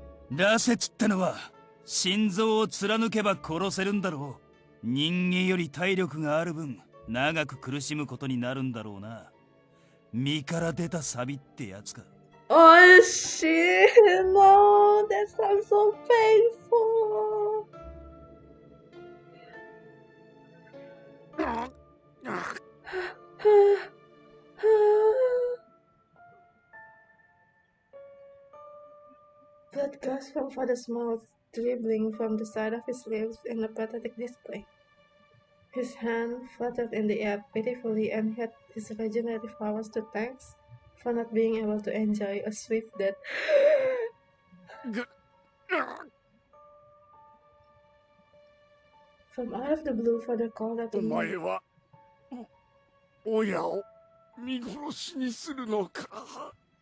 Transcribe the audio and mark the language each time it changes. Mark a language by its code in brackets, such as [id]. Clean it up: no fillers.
[ja] 羅刹ってのは心臓を貫けば殺せるんだろう。人間より体力がある分長く苦しむことになるんだろうな。身から出たサビってやつか。 [en] Oh shit, no, that sounds so painful. Blood gushed from father's mouth, dribbling from the side of his lips in a pathetic display. His hand fluttered in the air pitifully and had his regenerative powers to thanks for not being able to enjoy a swift death. From out of the blue, father called out to [ja] お [en] me. [ja] 前は親を見殺しにするのか。